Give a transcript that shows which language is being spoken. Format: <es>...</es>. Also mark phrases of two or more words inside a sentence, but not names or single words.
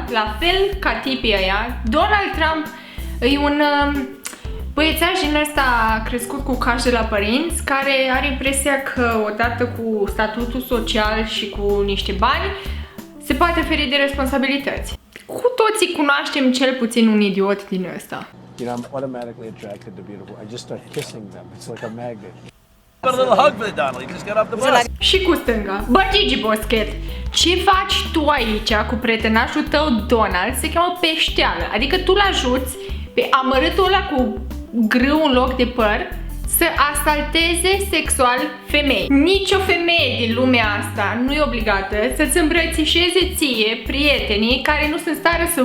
<ro>La fel ca tipii ăia, Donald Trump e un băiețaș din ăsta crescut cu cash de la părinți, care are impresia că odată cu statutul social și cu niște bani se poate feri de responsabilități. Cu toții cunoaștem cel puțin un idiot din ăsta.</ro> <en>You know, I'm automatically attracted to beautiful. I just start kissing them. It's like a magnet. Got a little hug for the Donald. You just got off the bus.</en> <ro>Și cu stânga. Bă, Gigi Boschet, ce faci tu aici cu prietenașul tău Donald? Se cheamă peșteală. Adică tu l-ajuți pe amărâtul ăla cu grâu în loc de păr să asalteze sexual femei. Nici o femeie din lumea asta nu e obligată să-ți îmbrățișeze ție prietenii care nu sunt în stare să...</ro>